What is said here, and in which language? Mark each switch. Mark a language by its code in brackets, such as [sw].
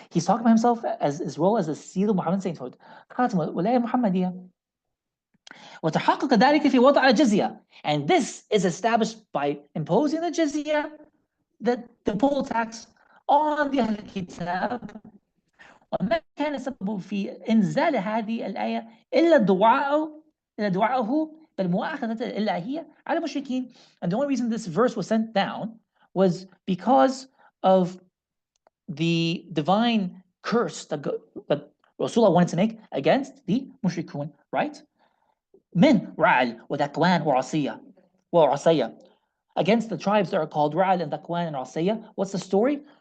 [en] He's talking about himself as well as the seal of Muhammad's sainthood. [ar] خاتم الولاية المحمدية. وتحقق ذلك في وضع الجزية. [en] And this is established by imposing the jizya, the poll tax on the أهل الكتاب. [ar] وما كان سبب في إنزال هذه الآية إلا دعاءه بالمؤاخذة الإلهية على المشركين. [en] And the only reason this verse was sent down was because of the divine curse that Rasulullah wanted to make against the mushrikun, right? [ar] من رعل وذكوان وعصية, [en] against the tribes that are called Ra'al and Dhakwan and Asiyah. What's the story?